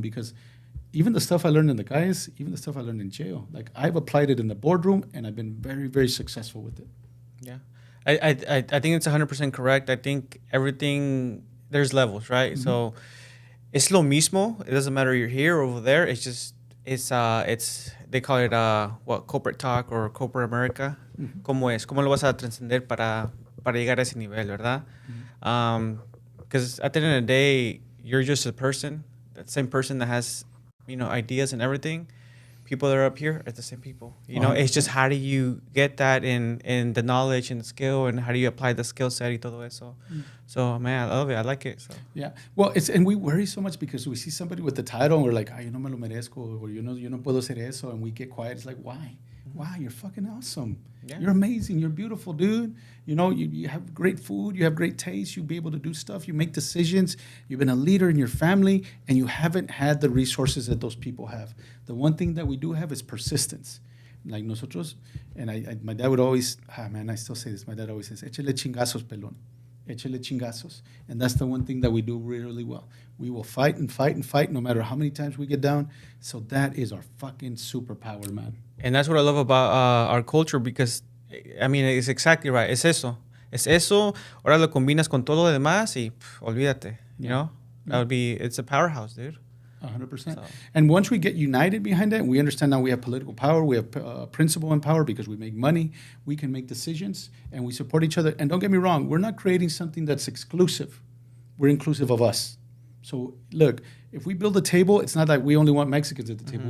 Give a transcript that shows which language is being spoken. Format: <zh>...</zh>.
<en>Because even the stuff I learned in the guys, even the stuff I learned in jail, like I've applied it in the boardroom and I've been very, very successful with it. Yeah. I think it's 100% correct. I think everything, there's levels, right? So it's</en> <es>lo mismo.</es> <en>It doesn't matter you're here or over there. It's just, it's they call it corporate talk or corporate America.</en> <es>¿Cómo es? ¿Cómo lo vas a trascender para llegar a ese nivel, verdad?</es> <en>Because at the end of the day, you're just a person, that same person that has, ideas and everything. People that are up here are the same people. It's just how do you get that in the knowledge and the skill, and how do you apply the skill set</en> <es>y todo eso.</es> <en>So, man, I love it. I like it. So. Yeah. Well, and we worry so much because we see somebody with the title and we're like,</en> <es>yo no me lo merezco,</es> <en>or</en> <es>yo no puedo hacer eso,</es> <en>and we get quiet. It's like, why? Wow, you're fucking awesome. Yeah. You're amazing. You're beautiful, dude. You have great food. You have great taste. You'll be able to do stuff. You make decisions. You've been a leader in your family, and you haven't had the resources that those people have. The one thing that we do have is persistence. Like nosotros, and my dad would always, I still say this. My dad always says,</en> <es>échale chingazos, pelón. Échale chingazos.</es> <en>And that's the one thing that we do really, really well. We will fight and fight and fight no matter how many times we get down. So that is our fucking superpower, man. And that's what I love about our culture, because, it's exactly right.</en> <es>Es eso. Ahora lo combinas con todo lo demás y olvídate.</es> <en>You know? It's a powerhouse, dude. 100%. So. And once we get united behind that, and we understand now we have political power, we have principle and power because we make money, we can make decisions, and we support each other. And don't get me wrong, we're not creating something that's exclusive. We're inclusive of us. So, look, if we build a table, it's not like we only want Mexicans at the table.</en>